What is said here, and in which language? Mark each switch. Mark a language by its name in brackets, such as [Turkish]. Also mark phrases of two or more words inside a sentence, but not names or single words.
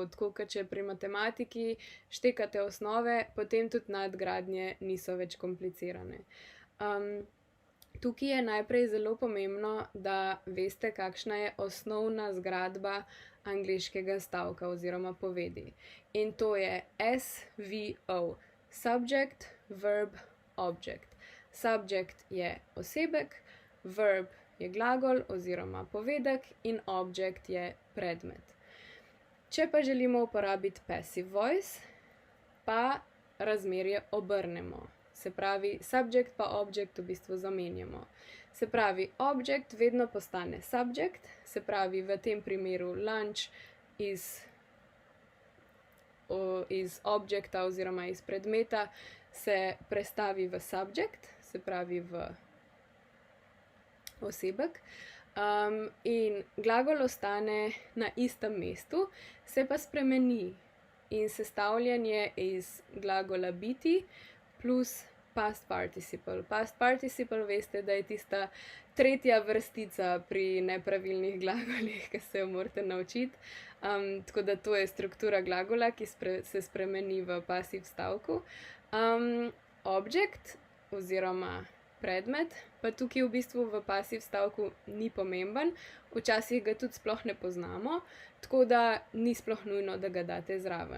[Slovenian] Tako kot če pri matematiki štekate osnove, potem tudi nadgradnje niso več komplicirane. Tukaj je najprej zelo pomembno, da veste, kakšna je osnovna zgradba angleškega stavka oziroma povedi. In to je SVO, [English] subject, verb, object. [Slovenian] Subject je osebek, verb je glagol oziroma povedek in object je predmet. Če pa želimo uporabiti [English] passive voice, [Slovenian] pa razmerje obrnemo. Se pravi, subject pa object v bistvu zamenjamo. Se pravi, object vedno postane subject, se pravi, v tem primeru lunch iz objekta oziroma iz predmeta se prestavi v subject, se pravi v osebek, in glagol ostane na istem mestu, se pa spremeni in sestavljen je iz glagola biti plus [English] past participle. Past participle [Slovenian] veste, da je tista tretja vrstica pri nepravilnih glagolih, ki se jo morate naučiti. Tako da to je struktura glagola, ki se spremeni v pasiv stavku. Object oziroma predmet, pa tukaj v bistvu v pasiv stavku ni pomemben, včasih ga tudi sploh ne poznamo, tako da ni sploh nujno, da ga date zraven.